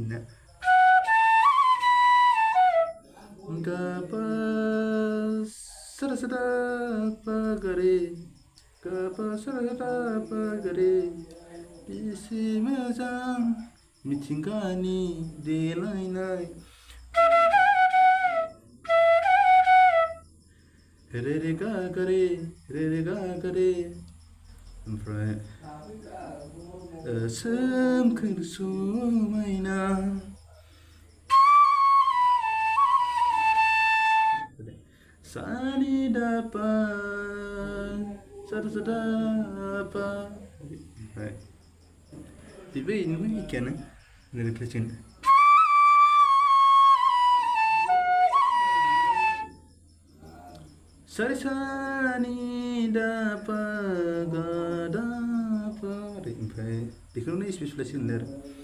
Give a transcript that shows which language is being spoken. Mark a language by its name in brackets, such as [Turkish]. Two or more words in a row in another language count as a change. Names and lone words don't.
[Bodo] गापा सरसदा पा गरे गापा सरसदा पा गरे बेसे मोजां मिथिंगानि देलायनाय रे रे गा गरे रे रे गा गरे ओमफ्राय सोमखोर समायना सानि दापा सरसदा पा ओमफ्राय बेबो इनोमोन एखेयानो ओरै फैसिगोन सारे सानि दापा गा दा पा ओमफ्राय बेखौनो स्पिड सुलायसिगोनलै आरो